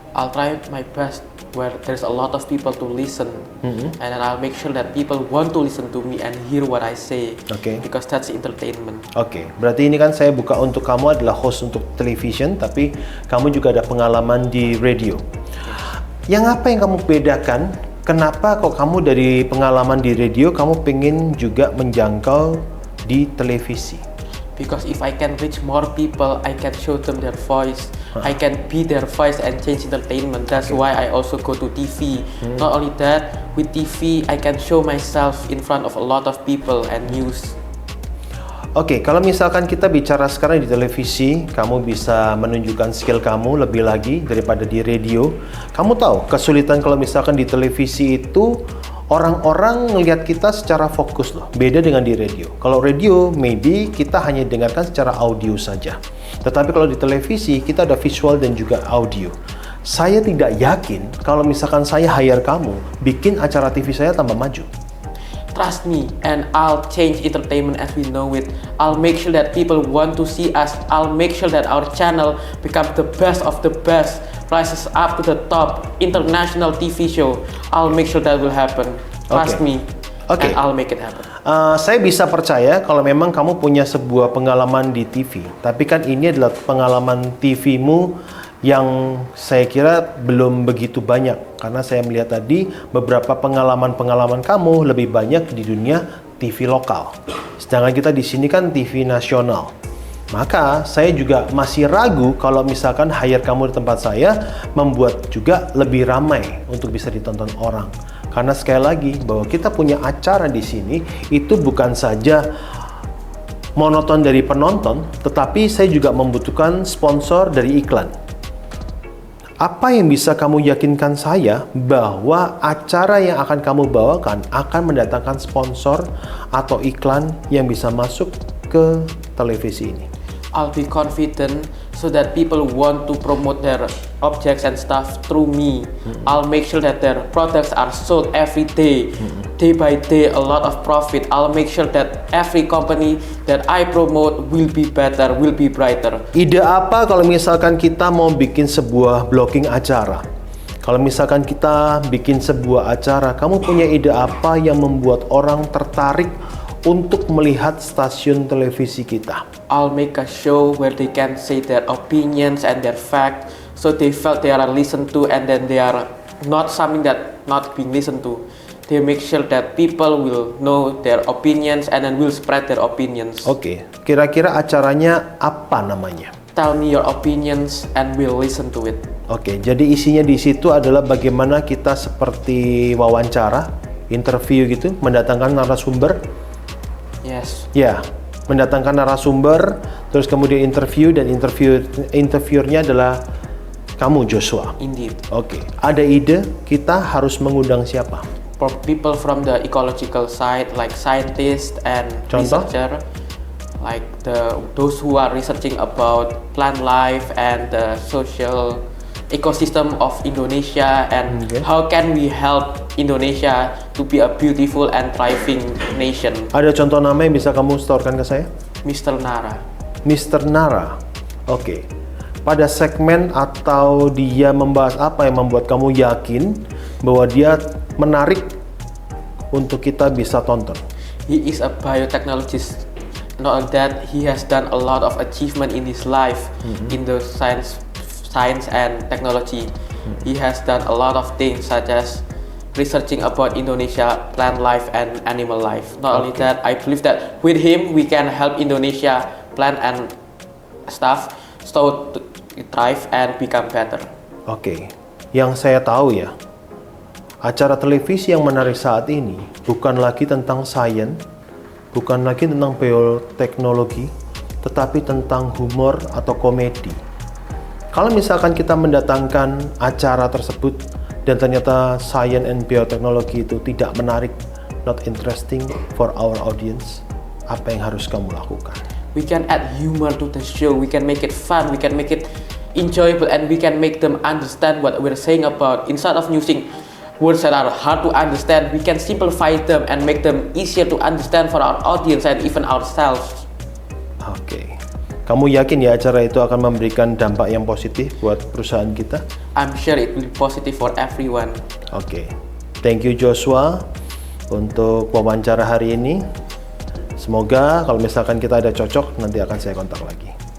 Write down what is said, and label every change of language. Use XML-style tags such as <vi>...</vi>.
<en>I'll try my best where there's a lot of people to listen, and then I'll make sure that people want to listen to me and hear what I say, because that's entertainment.</en> <id>Oke, berarti ini kan saya buka untuk kamu adalah host untuk television, tapi kamu juga ada pengalaman di radio. Yang apa yang kamu bedakan? Kenapa kok kamu dari pengalaman di radio, kamu pengen juga menjangkau di televisi?</id> <en>Because if I can reach more people, I can show them their voice. I can be their voice and change entertainment. That's why I also go to TV. Not only that, with TV, I can show myself in front of a lot of people and news.</en> <id>Oke, kalau misalkan kita bicara sekarang di televisi, kamu bisa menunjukkan skill kamu lebih lagi daripada di radio. Kamu tahu, kesulitan kalau misalkan di televisi itu orang-orang ngelihat kita secara fokus loh, beda dengan di radio. Kalau radio, maybe kita hanya dengarkan secara audio saja. Tetapi kalau di televisi, kita ada visual dan juga audio. Saya tidak yakin kalau misalkan saya hire kamu, bikin acara TV saya tambah maju.</id> <en>Trust me, and I'll change entertainment as we know it. I'll make sure that people want to see us. I'll make sure that our channel becomes the best of the best, rises up to the top, international TV show. I'll make sure that will happen. Trust me, and I'll make it happen.</en> <id>Saya bisa percaya kalau memang kamu punya sebuah pengalaman di TV. Tapi kan ini adalah pengalaman TV-mu yang saya kira belum begitu banyak. Karena saya melihat tadi beberapa pengalaman-pengalaman kamu lebih banyak di dunia TV lokal. Sedangkan kita di sini kan TV nasional. Maka saya juga masih ragu kalau misalkan hire kamu di tempat saya membuat juga lebih ramai untuk bisa ditonton orang. Karena sekali lagi bahwa kita punya acara di sini itu bukan saja monoton dari penonton, tetapi saya juga membutuhkan sponsor dari iklan. Apa yang bisa kamu yakinkan saya bahwa acara yang akan kamu bawakan akan mendatangkan sponsor atau iklan yang bisa masuk ke televisi ini?</id> <en>I'll be confident so that people want to promote their objects and stuff through me. I'll make sure that their products are sold every day, day by day, a lot of profit. I'll make sure that every company that I promote will be better, will be brighter.</en> <id>Ide apa kalau misalkan kita mau bikin sebuah blogging acara? Kalau misalkan kita bikin sebuah acara, kamu punya ide apa yang membuat orang tertarik untuk melihat stasiun televisi kita?</id> <en>I'll make a show where they can say their opinions and their facts, so they felt they are listened to, and then they are not something that not being listened to. They make sure that people will know their opinions and then will spread their opinions.</en> <id>Oke, kira-kira acaranya apa namanya?</id> <en>Tell me your opinions and we'll listen to it.</en> <id>Oke, jadi isinya di situ adalah bagaimana kita seperti wawancara, interview gitu, mendatangkan narasumber.</id> <en>Yes.</en> <id>Ya, mendatangkan narasumber, terus kemudian interview, dan interviewernya adalah kamu, Joshua.</id> <en>Indeed.</en> <id>Oke, ada ide kita harus mengundang siapa?</id> <en>For people from the ecological side, like scientists and</en> <id>Contoh?</id> <en>researcher, like those who are researching about plant life and the social ecosystem of Indonesia, and how can we help Indonesia to be a beautiful and thriving nation.</en> <id>Ada contoh nama yang bisa kamu setorkan ke saya?</id> <en>Mr. Nara.</en> <id>Mr. Nara. Oke. Pada segmen atau dia membahas apa yang membuat kamu yakin bahwa dia menarik untuk kita bisa tonton?</id> <en>He is a biotechnologist. Not only that, he has done a lot of achievement in his life in the science and technology. He has done a lot of things such as researching about Indonesia plant life and animal life. Not only that, I believe that with him we can help Indonesia plant and stuff so to thrive and become better.</en> <id>Oke. Yang saya tahu ya, acara televisi yang menarik saat ini bukan lagi tentang sains, bukan lagi tentang bioteknologi, tetapi tentang humor atau komedi. Kalau misalkan kita mendatangkan acara tersebut dan ternyata science and bioteknologi itu tidak menarik,</id> <en>not interesting for our audience,</en> <id>apa yang harus kamu lakukan?</id> <en>We can add humor to the show, we can make it fun, we can make it enjoyable, and we can make them understand what we're saying about. Instead of using words that are hard to understand, we can simplify them and make them easier to understand for our audience and even ourselves.</en> <id>Oke. Kamu yakin ya acara itu akan memberikan dampak yang positif buat perusahaan kita?</id> <en>I'm sure it will be positive for everyone.</en> <id>Oke.</id> <en>Thank you</en> <id>Joshua untuk wawancara hari ini. Semoga kalau misalkan kita ada cocok, nanti akan saya kontak lagi.</id>